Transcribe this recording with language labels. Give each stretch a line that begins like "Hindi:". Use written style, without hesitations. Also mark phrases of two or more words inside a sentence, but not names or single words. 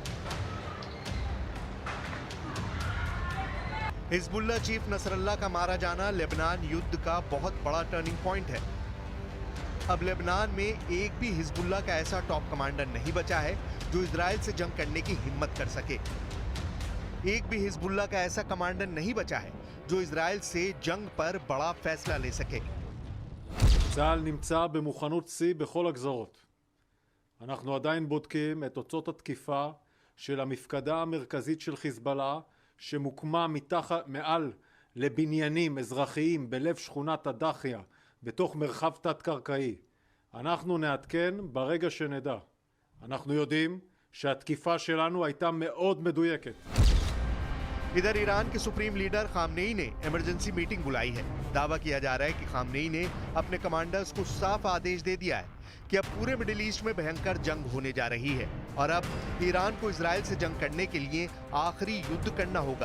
Hindi: हिजबुल्ला चीफ नसरल्ला का मारा जाना लेबनान युद्ध का बहुत बड़ा
English: turning point
Hindi: है। अब लेबनान में एक भी हिजबुल्ला का ऐसा
English: top commander
Hindi: नहीं बचा है जो इजराइल से जंग करने की हिम्मत कर सके। एक भी हिजबुल्ला का ऐसा कमांडर नहीं बचा है जो इजराइल से जंग पर बड़ा फैसला ले सके।
Hebrew: צה"ל נמצא במוכנות שיא בכל הגזרות. אנחנו עדיין בודקים את תוצאות התקיפה של המפקדה המרכזית של חיזבאללה שמוקמה מעל לבניינים אזרחיים בלב שכונת הדחיה בתוך מרחב תת-קרקעי. אנחנו נעדכן ברגע שנדע. אנחנו יודעים שהתקיפה שלנו הייתה מאוד מדויקת.
Hindi: इधर ईरान के
English: supreme leader
Hindi: खामनेई ने
English: emergency meeting
Hindi: बुलाई है। दावा किया जा रहा है कि खामनेई ने अपने कमांडर्स को साफ आदेश दे दिया है कि अब पूरे मिडिल ईस्ट में भयंकर जंग होने जा रही है और अब ईरान को इजराइल से जंग करने के लिए आखिरी युद्ध करना होगा।